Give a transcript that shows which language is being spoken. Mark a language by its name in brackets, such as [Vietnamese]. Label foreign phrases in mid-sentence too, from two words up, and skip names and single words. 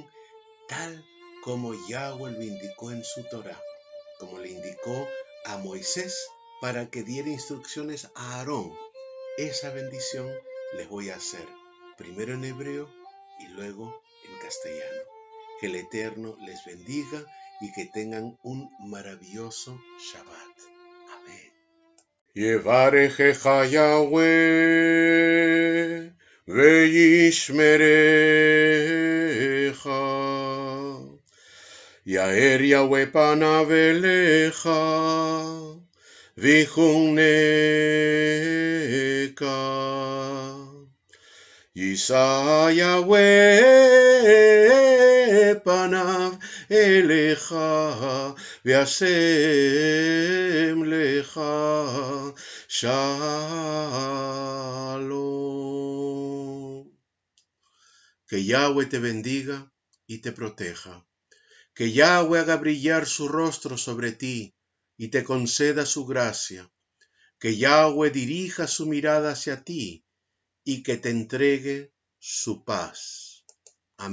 [Spanish] Tal como Yahweh lo indicó en su Torá, como le indicó a Moisés para que diera instrucciones a Aarón. Esa bendición les voy a hacer, primero en hebreo y luego en castellano. Que el Eterno les bendiga y que tengan un maravilloso Shabbat. Amén. [Hebrew] יברכך יהוה וישמרך. יאר יהוה פניו אליך ויחנך. ישא יהוה פניו אליך וישם לך שלום. [Spanish] Que Yahweh te bendiga y te proteja. Que Yahweh haga brillar su rostro sobre ti y te conceda su gracia. Que Yahweh dirija su mirada hacia ti y que te entregue su paz.